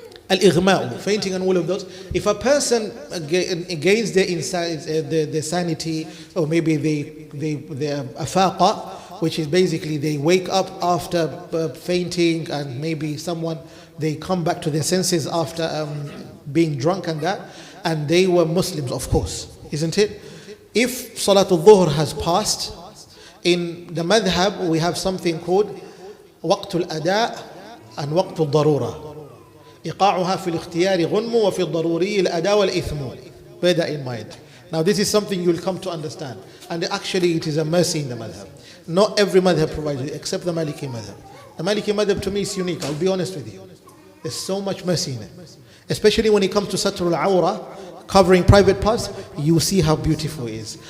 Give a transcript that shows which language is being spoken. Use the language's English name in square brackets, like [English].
[English] Al-ighma'u, fainting and all of those. If a person gains their sanity, or maybe their afaqa, which is basically they wake up after fainting, and maybe they come back to their senses after being drunk and that, and they were Muslims, of course, isn't it? If Salatul Dhuhr has passed, in the madhab we have something called waqtul ada' and waqtul darura. [Arabic] إيقاعها في الاختيار غنم وفي الضروري الأداء والإثم. [English] Bear that in mind. Now this is something you'll come to understand. And actually it is a mercy in the madhab. Not every madhab provides it, except the Maliki madhab. The Maliki madhab to me is unique, I'll be honest with you. There's so much mercy in it. Especially when it comes to Satrul Awra, covering private parts, you see how beautiful it is.